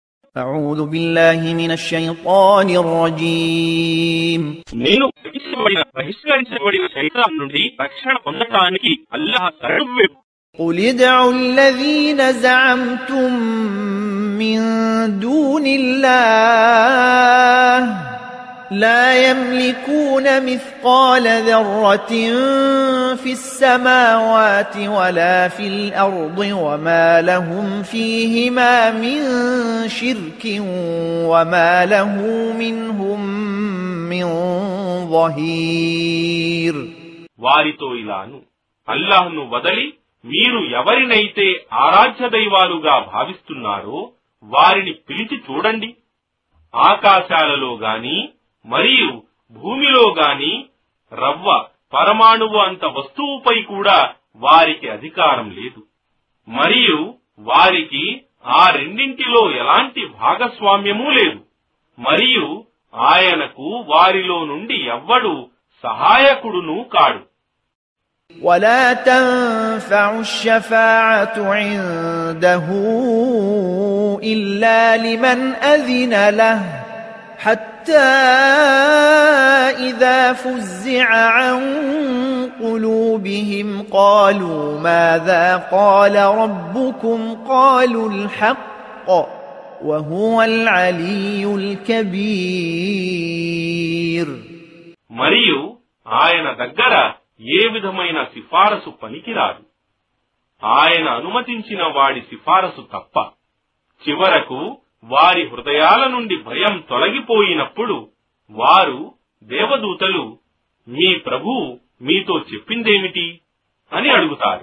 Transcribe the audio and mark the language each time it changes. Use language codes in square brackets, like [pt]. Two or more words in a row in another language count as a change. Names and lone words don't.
[ar] أعوذ بالله من الشيطان الرجيم [te] నేను బహిష్కరించబడిన శైతాన్ నుండి రక్షణ పొందడానికి అల్లాహ్ శరణు. [ar] قل ادعوا الذين زعمتم من دون الله لا يملكون مثقال ذرة في السماوات ولا في الأرض وما لهم فيهما من شرك وما له منهم من ظهير. [te] వారితో ఇలాను, అల్లాహ్ను వదలి మీరు ఎవరినైతే ఆరాధ్య దైవాలుగా భావిస్తున్నారో వారిని పిలిచి చూడండి. ఆకాశాలలో గాని మరియు భూమిలో గాని రవ్వ పరమాణువు అంత వస్తువుపై కూడా వారికి అధికారం లేదు. మరియు వారికి ఆ రెండింటిలో ఎలాంటి భాగస్వామ్యమూ లేదు. మరియు ఆయనకు వారిలో నుండి ఎవ్వడు సహాయకుడును కాడు. [ar] ولا تنفع الشفاعة عنده إلا لمن أذن له حتى إذا فزع عن قلوبهم قالوا ماذا قال ربكم قالوا الحق وهو العلي الكبير. [te] మరియు ఆయన దగ్గర ఏ విధమైన సిఫారసు పనికిరాదు, ఆయన అనుమతించిన వాడి సిఫారసు తప్ప. చివరకు వారి హృదయాల నుండి భయం తొలగిపోయినప్పుడు వారు దేవదూతలు, మీ ప్రభువు మీతో చెప్పిందేమిటి అని అడుగుతారు.